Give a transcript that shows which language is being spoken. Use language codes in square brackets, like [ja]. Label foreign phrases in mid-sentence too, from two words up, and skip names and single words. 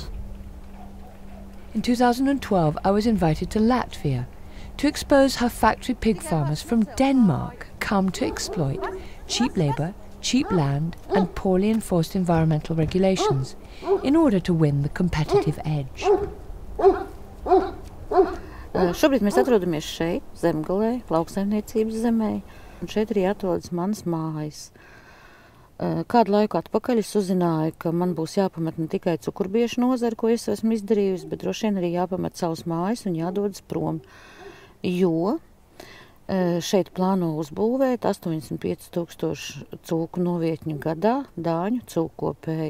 [en] In 2012, I was invited to Latvia to expose how factory pig farmers from Denmark come to exploit cheap labour, cheap land and poorly enforced environmental regulations in order to win the competitive edge. [lv] Šobrīd mēs atrodamies šeit, Zemgalē, lauksaimniecības zemē, un šeit arī atrodas manas mājas. Kādu laiku atpakaļ es uzzināju, ka man būs jāpamet ne tikai cukurbiešu nozari, ko es esmu izdarījusi, bet droši vien arī jāpamet savas mājas un jādodas prom, jo šeit plāno uzbūvēt 85,000 cūku novietņu gadā dāņu cūkopēji.